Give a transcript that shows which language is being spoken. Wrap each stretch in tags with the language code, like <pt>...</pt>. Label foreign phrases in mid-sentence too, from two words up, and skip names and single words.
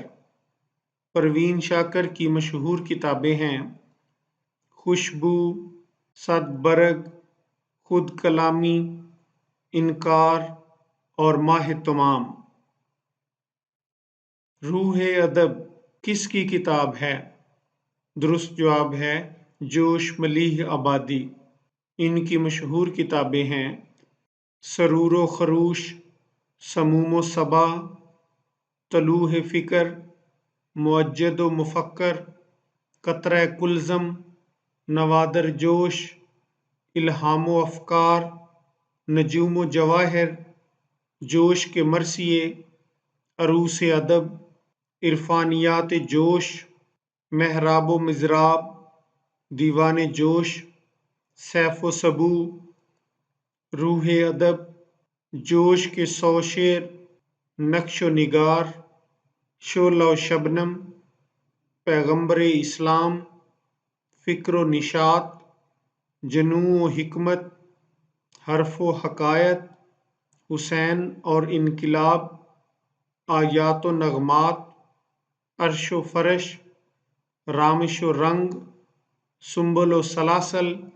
<ur>پروین شاکر کی مشہور کتابیں ہیں خوشبو، صد برگ، خود کلامی، انکار اور ماہ تمام۔ روح ادب کس کی کتاب ہے؟ درست جواب ہے جوش ملیح آبادی۔ ان کی مشہور کتابیں ہیں سرور و خروش، سموم و صبا، طلوع فکر، موجد و مفکر، قطرہ کلزم، نوادر جوش، الہام و افکار، نجوم و جواہر، جوش کے مرثیے، عروس ادب، عرفانیات جوش، محراب و مضراب، دیوان جوش، سیف و سبو، روح ادب، جوش کے 100 شعر، نقش و نگار، شعلہ و شبنم، پیغمبر اسلام، فکر و نشاط، جنوں و حکمت، حرف و حکایت، حسین اور انقلاب، آیات و نغمات، عرش و فرش، رامش و رنگ، سنبل و سلاسل،</ur>